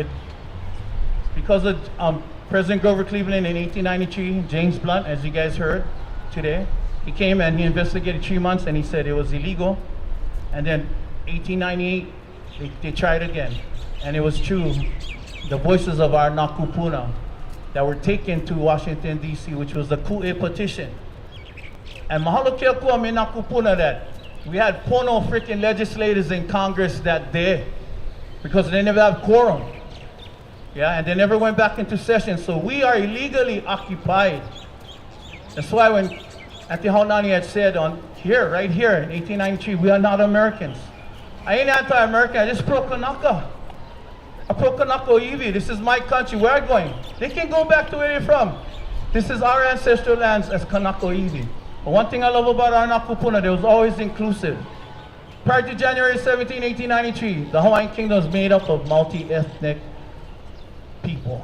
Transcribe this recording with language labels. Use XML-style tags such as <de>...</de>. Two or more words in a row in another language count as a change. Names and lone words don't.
<en>Because of President Grover Cleveland in 1893, James Blunt, as you guys heard today, he came and he investigated 3 months and he said it was illegal. And then 1898, they tried again. And it was true. The voices of our Nakupuna that were taken to Washington, D.C., which was the Ku'e petition. And</en> <haw>mahalo ke kua me Nakupuna</haw> <en>that we had pono freaking legislators in Congress that day because they never have quorum. Yeah, and they never went back into session. So we are illegally occupied. That's why when Auntie Haunani had said right here in 1893, we are not Americans. I ain't anti-American, I just pro-Kanaka. I pro-</en> <haw>Kanaka Iwi.</haw> <en>This is my country, where I'm going. They can go back to where they're from. This is our ancestral lands as</en> <haw>Kanaka Iwi.</haw> <en>But one thing I love about our Nakupuna, they was always inclusive. Prior to January 17, 1893, the Hawaiian Kingdom was made up of multi-ethnic people.</en>